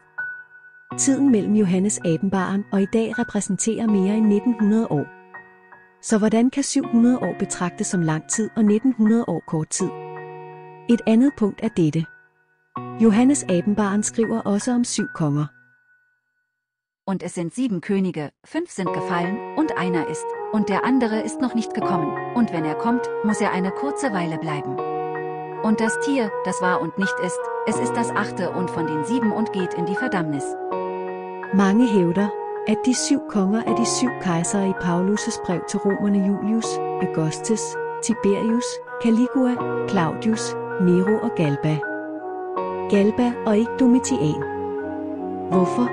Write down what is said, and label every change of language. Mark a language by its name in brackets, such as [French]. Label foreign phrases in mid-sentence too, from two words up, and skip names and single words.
[Danish] Tiden mellem Johannes Åbenbareren og i dag repræsenterer mere end 1900 år. Så hvordan kan 700 år betragtes som lang tid og 1900 år kort tid? Et andet punkt er dette. Johannes Åbenbareren skriver også om 7 konger. [German] Und es sind 7 Könige, 5 sind gefallen, und einer ist, und der andere ist noch nicht gekommen, und wenn kommt, muss eine kurze Weile bleiben. Und das Tier, das war und nicht ist, es ist das 8. und von den 7 und geht in die Verdammnis. [Danish] Mange hævder, at de 7 konger er de 7 kejsere i Paulus' brev til romerne: Julius, Augustus, Tiberius, Caligula, Claudius, Nero og Galba. Galba og ikke Domitian. Hvorfor?